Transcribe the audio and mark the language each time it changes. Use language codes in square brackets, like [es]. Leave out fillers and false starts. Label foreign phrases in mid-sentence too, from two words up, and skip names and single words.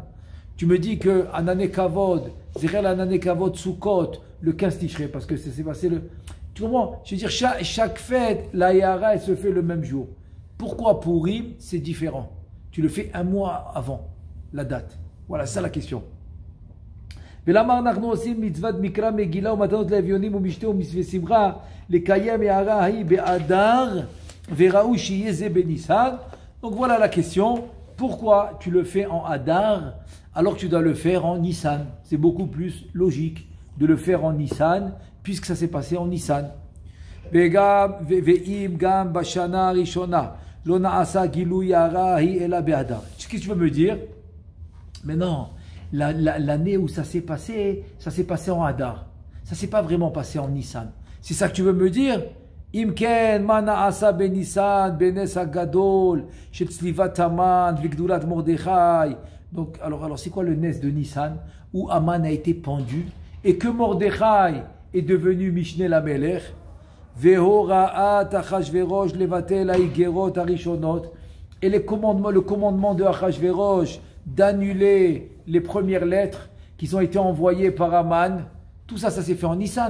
[fr] Tu me dis que [he] ענני כבוד, זכר ענני כבוד סוכות, [fr] le 15 Tishrei. Parce que ça s'est passé le. Tu comprends? Je veux dire, chaque fête, la Yahara, elle se fait le même jour. Pourquoi Purim, c'est différent? Tu le fais un mois avant la date. Voilà, c'est ça la question. [he] ולמה אנחנו עושים מצוות מקרא מגילה ומתנות לאביונים ומשתה ומשמחה לקיים הערה ההיא באדר וראוי שיהיה זה בניסן. [fr] Donc voilà la question. Pourquoi tu le fais en Adar alors que tu dois le faire en Nissan? C'est beaucoup plus logique de le faire en Nissan puisque ça s'est passé en Nissan. [he] ואם גם בשנה הראשונה לא נעשה גילוי הערה ההיא אלא באדר. [fr] Qu'est-ce que tu veux me dire? Mais non, l'année où ça s'est passé en Hadar. Ça ne s'est pas vraiment passé en Nissan. C'est ça que tu veux me dire? [he] אם כן, מה נעשה בניסן, בנס הגדול, של צליבת המן, וגדולת מרדכי. [fr] Donc, alors c'est quoi le nes de Nissan où Haman a été pendu et que Mordechai est devenu [he] משנה למלך? והוראת אחשורוש לבטל האגרות הראשונות. [fr] Et le commandement de Achashverosh d'annuler les premières lettres qui ont été envoyées par Haman, tout ça, ça s'est fait en Nissan.